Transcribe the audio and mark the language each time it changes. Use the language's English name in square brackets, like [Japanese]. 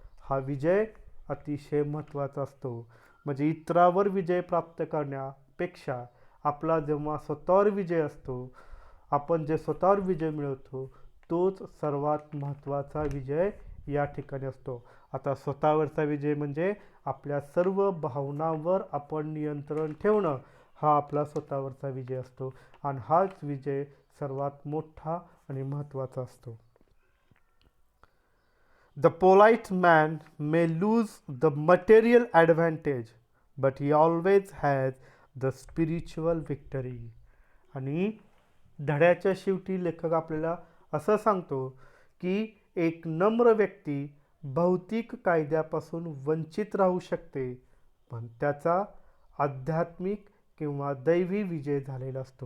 [Marathi] हा विजय अतिशय महत्त्वाचा असतो. म्हणजे इतरावर विजय प्राप्त करण्यापेक्षा आपला जेव्हा स्वतःवर विजय असतो, आपण जे स्वतःवर विजय मिळवतो तोच सर्वात महत्त्वाचा विजय या ठिकाणी असतो. आता स्वतःवरचा विजय म्हणजे आपल्या सर्व भावनांवर आपण नियंत्रण ठेवणं हा आपला स्वतःवरचा विजय असतो आणि हाच विजय सर्वात मोठा आणि महत्त्वाचा असतो. [English] The polite man may lose the material advantage, but he always has the spiritual victory. [Marathi] आणि धड्याच्या शेवटी लेखक आपल्याला असं सांगतो की एक नम्र व्यक्ती भौतिक कायद्यापासून वंचित राहू शकते, पण त्याचा आध्यात्मिक किंवा दैवी विजय झालेला असतो.